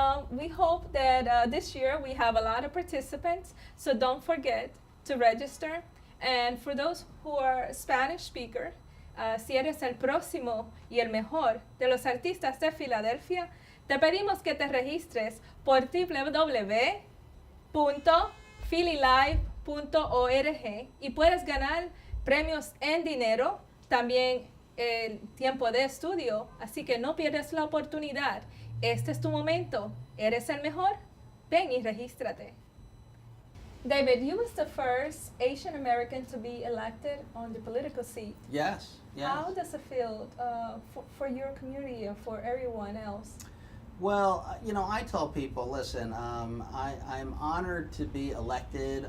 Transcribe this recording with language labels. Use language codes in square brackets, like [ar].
[en] We hope that this year we have a lot of participants, so don't forget to register. And for those who are Spanish speaker, [es] si eres el próximo y el mejor de los artistas de Filadelfia, te pedimos que te registres por www.phillylive.org y puedes ganar premios en dinero, también el tiempo de estudio, así que no pierdas la oportunidad. Este es tu momento. ¿Eres el mejor? Ven y regístrate. [en] David, you was the first Asian American to be elected on the political seat. Yes. How does it feel for your community and for everyone else? Well, I tell people, listen, I'm honored to be elected.